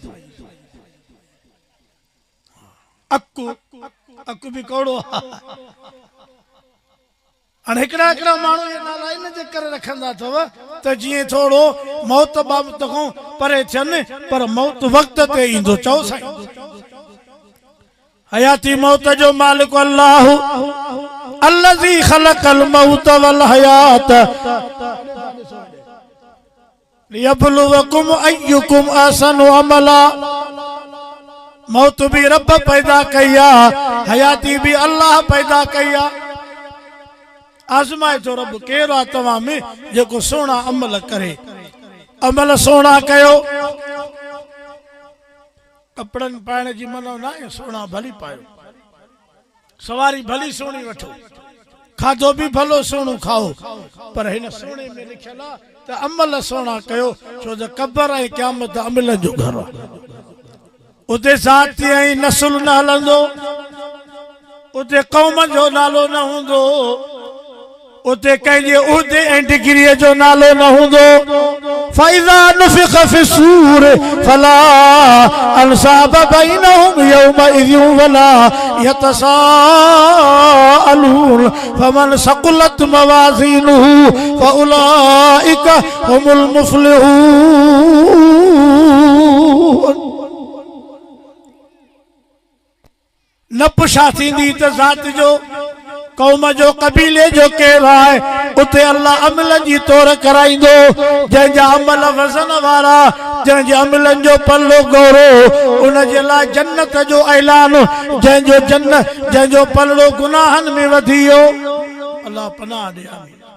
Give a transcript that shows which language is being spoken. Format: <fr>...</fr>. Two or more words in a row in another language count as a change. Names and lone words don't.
<sd>अकु अकु बि कौड़ो हाणे हिकिड़ा हिकिड़ा माण्हू ये नाला इन जे करे रखंदा अथव त जीअं थोरो मौत बाबति खां परे थियनि पर मौत वक़्त ते ईंदो चओ साईं हयाती मौत जो मालिक अल्लाह</sd> <ar>الذي خلق الموت والحياة ليبلوكم أيكم أحسن عملا</ar> <sd>मौत भी रब पैदा कया हयाती भी अल्लाह पैदा कया आज़माए तो रब केरो आहे तव्हां में जेको सोना अमल करे अमल सोना कयो कपड़न पाइण जी मनो ना है सोना भली पायो सवारी भली सोनी वठो खाधो भी भलो सोनो खाओ पर हिन सोने में लिखियल आहे त अमल सोना कयो छो त कब्र ऐं क़यामत अमल जो घर आहे उते ज़ाती ऐं नस्ल न हलंदो उते कौम जो नालो न हूंदो उते कंहिंजे उहदे ऐं डिग्री जो नालो न हूंदो</sd> <ar>فإذا نفخ في الصور فلا أنساب بينهم يومئذ ولا يتساءلون فمن ثقلت موازينه فأولئك هم المفلحون</ar> <sd>न पुछा थींदी त ज़ात जो कौम जो कबीले जो केरु आहे उते अल्लाह अमल जी तौर कराईंदो जंहिंजा अमल वज़न वारा जंहिंजे अमलनि जो पल्लो गौरो उन जे लाइ जन्नत जो ऐलान जंहिंजो पल्लो गुनाहनि में वधी वियो अल्लाह पनाह ॾे आमीन</sd>